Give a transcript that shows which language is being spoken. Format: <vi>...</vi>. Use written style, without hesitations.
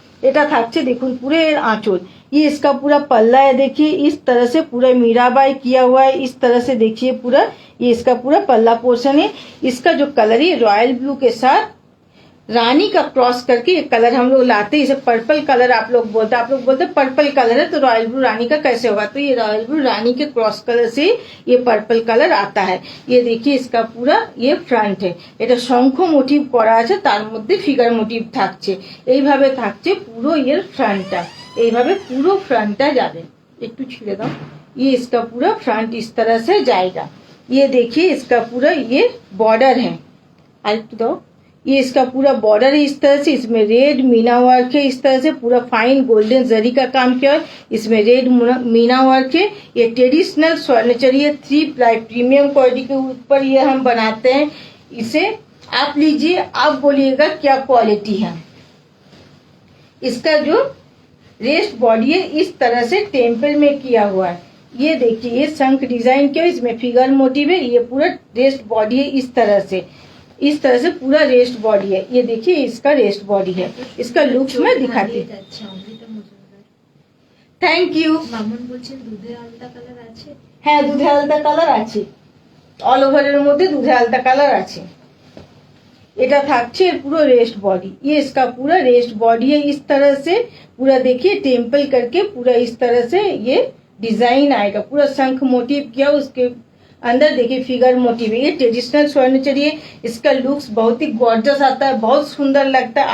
<bn>এটা থাকছে দেখুন পুরো</bn> <hi>आंचल, ये इसका पूरा पल्ला है, देखिए इस तरह से पूरा मीराबाई किया हुआ है, इस तरह से देखिए पूरा ये इसका पूरा पल्ला पोर्शन है। इसका जो कलर है रॉयल ब्लू के साथ रानी का क्रॉस करके ये कलर हम लोग लाते हैं, इसे पर्पल कलर आप लोग बोलते पर्पल कलर है, तो रॉयल ब्लू रानी का कैसे होगा, तो ये रॉयल ब्लू रानी के क्रॉस कलर से ये पर्पल कलर आता है। ये देखिए इसका पूरा ये फ्रंट है,</hi> <bn>এটা শঙ্খ মোটিভ করা আছে, তার মধ্যে ফিগার মোটিভ থাকছে, এইভাবে থাকছে পুরো এর ফ্রন্টটা, এইভাবে পুরো ফ্রন্টটা যাবে। একটু ছিঁড়ে দাও,</bn> <hi>ये इसका पूरा फ्रंट इस तरह से जाएगा। ये देखिए इसका पूरा ये बॉर्डर है, और एकटू दो, ये इसका पूरा बॉर्डर है इस तरह से, इसमें रेड मीना वर्क है, इस तरह से पूरा फाइन गोल्डन जरी का काम किया है, इसमें रेड मीना वर्क है। ये ट्रेडिशनल स्वर्णचरी है, 3 प्लाई प्रीमियम क्वालिटी के ऊपर ये हम बनाते हैं। इसे आप लीजिए, आप बोलिएगा क्या क्वालिटी है। इसका जो रेस्ट बॉडी है इस तरह से टेम्पल में किया हुआ है, ये देखिए ये शंख डिजाइन किया, इसमें फिगर मोटिव है। ये पूरा रेस्ट बॉडी है इस तरह से, इस तरह से पूरा रेस्ट बॉडी है, ये देखिए इसका रेस्ट बॉडी है। इसका लुक्स में दिखाती हूँ।</hi> <en>Thank you.</en> <bn>মামুন বলছেন দুধে আলতা কালার আছে, হ্যাঁ দুধে আলতা কালার আছে, অল ওভারের মধ্যে দুধে আলতা কালার আছে। এটা থাকছে পুরো</bn> <hi>रेस्ट बॉडी, ये इसका पूरा रेस्ट बॉडी है, इस तरह से पूरा देखिए टेम्पल करके पूरा इस तरह से ये डिजाइन आएगा, पूरा शंख मोटिव किया, उसके अंदर देखिए फिगर मोटिव है। ये ट्रेडिशनल स्वर्णचरी है, इसका लुक्स बहुत ही गॉर्जस आता है, बहुत सुंदर लगता है।</hi>